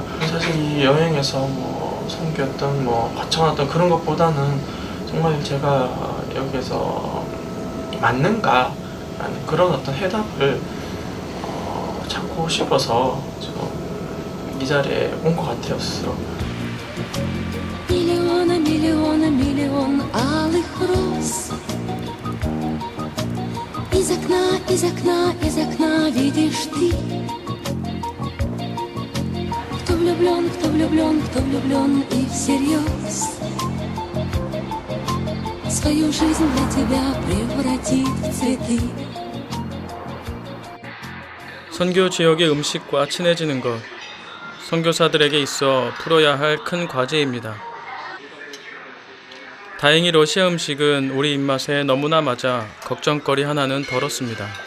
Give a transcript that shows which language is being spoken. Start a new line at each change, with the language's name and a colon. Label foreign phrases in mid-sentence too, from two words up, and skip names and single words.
Korean: 사실 이 여행에서 뭐 선교였던 뭐 화창했던 그런 것보다는 정말 제가 여기에서 맞는가 라는 그런 어떤 해답을 찾고 싶어서 지금 이 자리에 온 것 같아요, 스스로.
Russian: Миллиона алых роз из окна окна, из окна, из окна видишь ты. Кто влюблен, кто влюблен, кто влюблен и всерьез свою жизнь для тебя превратит в цветы.
Korean: 선교 지역의 음식과 친해지는 것, 선교사들에게 있어 풀어야 할 큰 과제입니다. 다행히 러시아 음식은 우리 입맛에 너무나 맞아 걱정거리 하나는 덜었습니다.